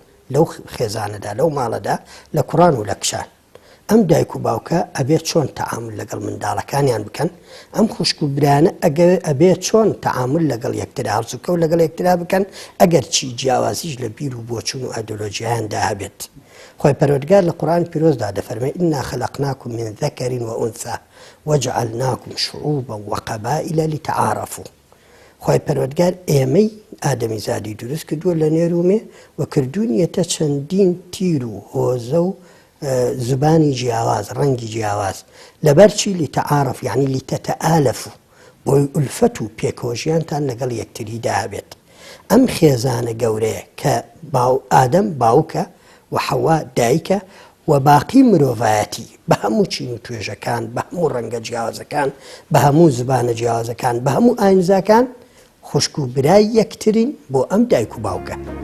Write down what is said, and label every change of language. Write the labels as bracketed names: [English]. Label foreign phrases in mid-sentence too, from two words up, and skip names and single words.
[Central Kurdish] لەو خێزانەدا لەو ماڵەدا لە کوڕان و لە کشان ئەم دایک و باوکە ئەبێت چۆن تەعامل لەگەڵ منداڵەکانیان بکەن ئەم خوشک و برانە ئەبێت چۆن تەعامل لەگەڵ یەکترا هەڵسوکە و لەگەڵ یەکترا بکەن ئەگەر چی جیاوازیش لە بیر و بۆچوون و ئایدۆلۆژیایاندا هەبێت خۆی پەروەردگار لە قورئان پیرۆزدا دەفەرمێ [Arabic] ئینا خەلەقناکم من ذەکەر وئونثا وجعلناکم شعوبا وقبائل لتعارفوا [Central Kurdish] خۆی پەروەردگار ئێمەی ئادەمی زادی دروست کردووە لە نێرومێ و کردوونیەتە چەندین تیر و هۆزە و زبانی جیاواز ڕەنگی جیاواز لەبەرچی [Arabic] لتعارف یعنی لتتآلفوا [Central Kurdish] بۆی ئولفەت و پێکۆژیانتان لەگەڵ یەکتریدا هەبێت ئەم خێزانە گەورەیە کە ئادەم باوکە و حەوا دایکە و باقی مرۆڤایەتی بە هەموو چین و توێژەکان بە هەموو ڕەنگە جیاوازەکان بە هەموو زبانە جیاوازەکان بە هەموو ئاینزاکان خوشک و برای یەکترین بۆ ئەم دایک و باوکە